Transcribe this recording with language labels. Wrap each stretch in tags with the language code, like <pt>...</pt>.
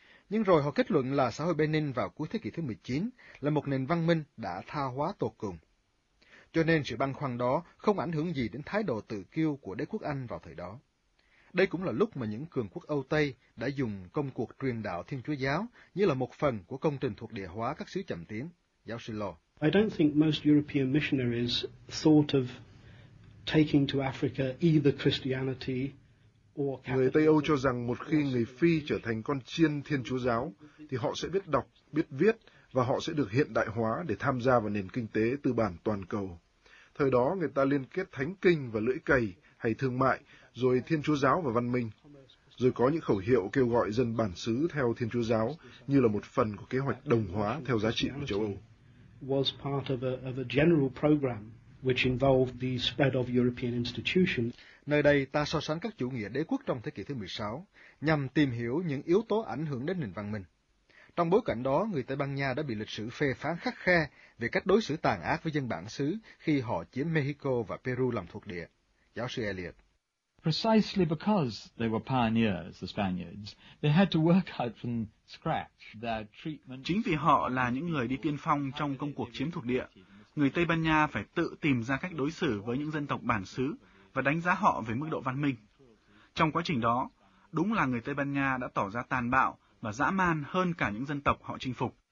<vi>Nhưng rồi họ kết luận là xã hội Benin vào cuối thế kỷ thứ 19 là một nền văn minh đã tha hóa tột cùng. Cho nên sự băn khoăn đó không ảnh hưởng gì đến thái độ tự kiêu của đế quốc Anh vào thời đó. Đây cũng là lúc mà những cường quốc Âu Tây đã dùng công cuộc truyền đạo Thiên Chúa Giáo như là một phần của công trình thuộc địa hóa các xứ chậm tiến. Giáo sư Law.</vi> <en>I don't think most European missionaries thought of taking to Africa either Christianity or Catholicism.</en> <vi>Người Tây Âu cho rằng một khi người Phi trở thành con chiên Thiên Chúa Giáo, thì họ sẽ biết đọc, biết viết và họ sẽ được hiện đại hóa để tham gia vào nền kinh tế tư bản toàn cầu. Thời đó, người ta liên kết thánh kinh và lưỡi cày hay thương mại, rồi Thiên Chúa Giáo và văn minh. Rồi có những khẩu hiệu kêu gọi dân bản xứ theo Thiên Chúa Giáo như là một phần của kế hoạch đồng hóa theo giá trị của châu Âu.</vi> <en>Was part of a general program which involved the spread of European institutions.</en> <vi>Nơi đây ta so sánh các chủ nghĩa đế quốc trong thế kỷ thứ 16 nhằm tìm hiểu những yếu tố ảnh hưởng đến nền văn minh. Trong bối cảnh đó, người Tây Ban Nha đã bị lịch sử phê phán khắc khe về cách đối xử tàn ác với dân bản xứ khi họ chiếm Mexico và Peru làm thuộc địa. Giáo sư Elliot.</vi> <en>Precisely because they were pioneers, the Spaniards, they had to work out from scratch their treatment.</en> <vi>Chính vì họ là những người đi tiên phong trong công cuộc chiếm thuộc địa, người Tây Ban Nha phải tự tìm ra cách đối xử với những dân tộc bản xứ và đánh giá họ về mức độ văn minh. Trong quá trình đó, đúng là người Tây Ban Nha đã tỏ ra tàn bạo và dã man hơn cả những dân tộc họ chinh phục.</vi>